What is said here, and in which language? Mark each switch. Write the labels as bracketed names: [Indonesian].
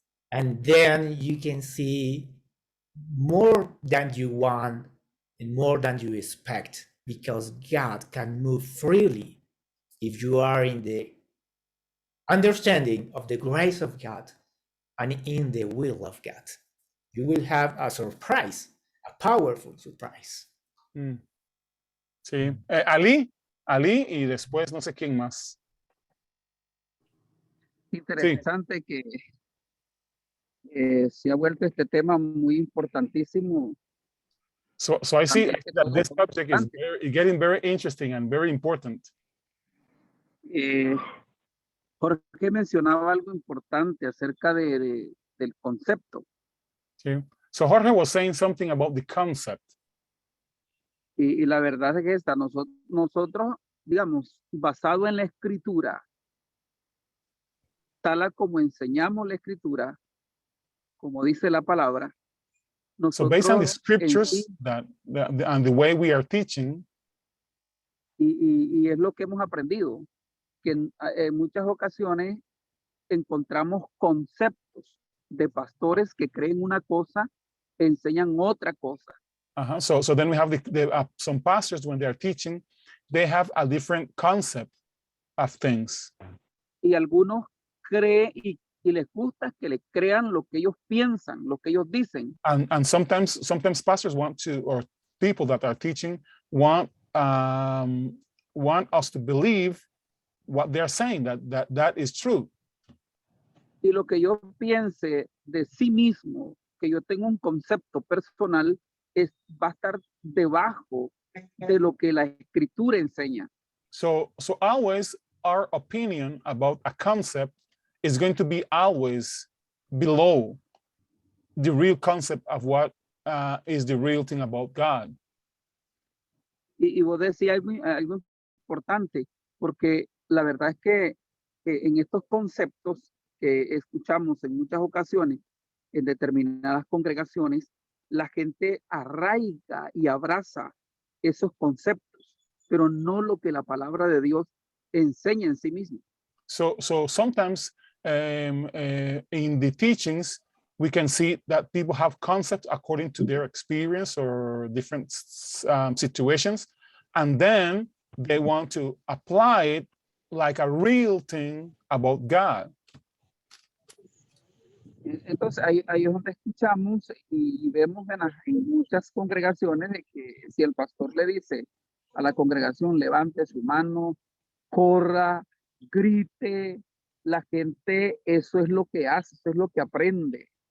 [English] And then you can see more than you want and more than you expect, because God can move freely if you are in the understanding of the grace of God and in the will of God. You will have a surprise, a powerful surprise. [Spanish] Sí. Ali y después no sé quién más. Interesante que se ha vuelto este tema muy importantísimo. [English] So I see that this subject is getting very interesting and very important. [Spanish] Jorge mencionaba algo importante acerca del concepto. Sí. [English] So Jorge was saying something about the concept. [Spanish] Y la verdad es que nosotros, digamos, basado en la escritura, tal como enseñamos la escritura, como dice la palabra, [English] so based on the [Spanish] nosotros [English] scriptures and the way we are teaching, [Spanish] y es lo que hemos aprendido, que en muchas ocasiones encontramos conceptos de pastores que creen una cosa, enseñan otra cosa. [English] So then we have some pastors, when they are teaching, they have a different concept of things. [Spanish] Y algunos creen y les gusta que le crean lo que ellos piensan, lo que ellos dicen. [English] And sometimes pastors want to, or people that are teaching want us to believe what they're saying, that is true. [Spanish] Y lo que yo piense de sí mismo, que yo tengo un concepto personal, va a estar debajo de lo que la escritura enseña. [English] So always our opinion about a concept is going to be always below the real concept of what is the real thing about God. [Spanish] Y vos decías algo importante, porque la verdad es que en estos conceptos que escuchamos en muchas ocasiones, en determinadas congregaciones, la gente arraiga y abraza esos conceptos, pero no lo que la palabra de Dios enseña en sí mismo. [English] So sometimes in the teachings, we can see that people have concepts according to their experience or different situations, and then they want to apply it like a real thing about God. [Spanish] Entonces ahí es donde escuchamos y vemos en muchas congregaciones de que si el pastor le dice a la congregación levante su mano, corra, grite, la gente eso es lo que hace, eso es lo que aprende.